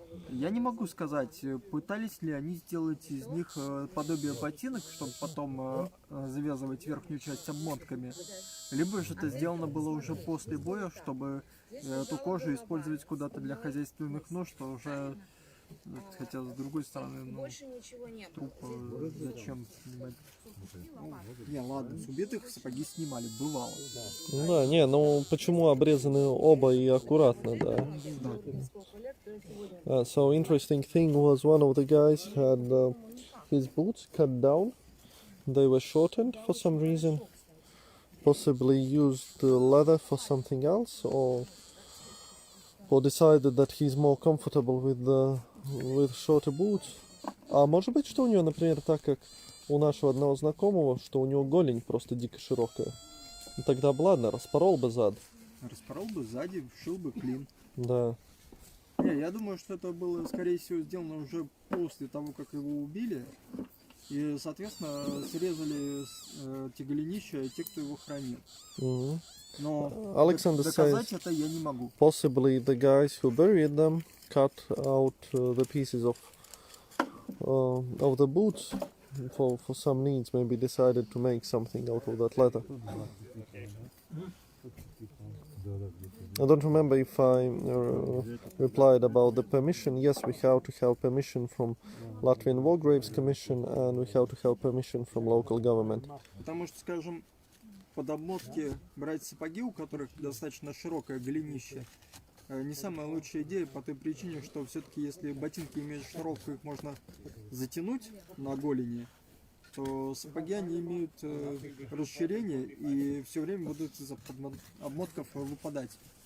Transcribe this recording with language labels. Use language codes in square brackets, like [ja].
[ru] Я не могу сказать, пытались ли они сделать из них подобие ботинок, чтобы потом завязывать верхнюю часть обмотками, либо же это сделано было уже после боя, чтобы эту кожу использовать куда-то для хозяйственных нужд, что уже, хотя с другой стороны, ну, Больше ничего не было. труп зачем снимать? Не, ладно, с убитых сапоги снимали, бывало. Ну да, не, ну почему обрезаны оба и аккуратно, да. [en] So interesting thing was one of the guys had his boots cut down. They were shortened for some reason. Possibly used the leather for something else, or decided that he's more comfortable with shorter boots. [ru] А может быть, что у него, например, так как у нашего одного знакомого, что у него голень просто дико широкая. Ну, тогда бы ладно, распорол бы зад. Распорол бы сзади, вшил бы клин. Да. Не, я думаю, что это было, скорее всего, сделано уже после того, как его убили. И, соответственно, срезали те голенища, те, кто его хранил. Но [en] Alexander [ru] доказать [en] says [ru] это я не могу. [en] possibly the guys who buried them cut out the pieces of the boots for some needs. Maybe decided to make something out of that leather. [ru] Да, [en] I don't remember if I replied about the permission. Yes, we have to have permission from Latvian War Graves Commission, and we have to have permission from local government. [ru] Потому что, скажем, под обмотки брать сапоги, у которых достаточно широкое голенище, не самая лучшая идея по той причине, что все-таки если ботинки имеют широкую, их можно затянуть на голени, то сапоги они имеют расширение и все время будут из обмотков выпадать.